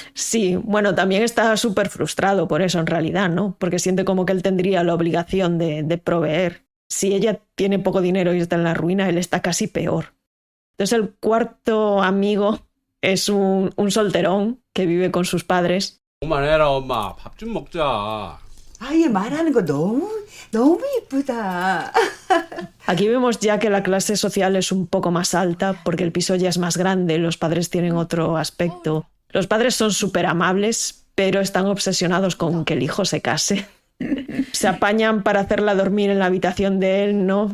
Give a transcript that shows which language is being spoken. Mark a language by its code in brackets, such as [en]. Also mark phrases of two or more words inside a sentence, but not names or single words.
[es] Sí, bueno, también está súper frustrado por eso en realidad, ¿no? Porque siente como que él tendría la obligación de proveer. Si ella tiene poco dinero y está en la ruina, él está casi peor. Entonces el cuarto amigo es un solterón que vive con sus padres. [ko] 그만해라 엄마 밥 좀 먹자. 아얘 말하는 거 너무 이쁘다. [es] Aquí vemos ya que la clase social es un poco más alta porque el piso ya es más grande, los padres tienen otro aspecto. Los padres son súper amables, pero están obsesionados con que el hijo se case. Se apañan para hacerla dormir en la habitación de él, ¿no?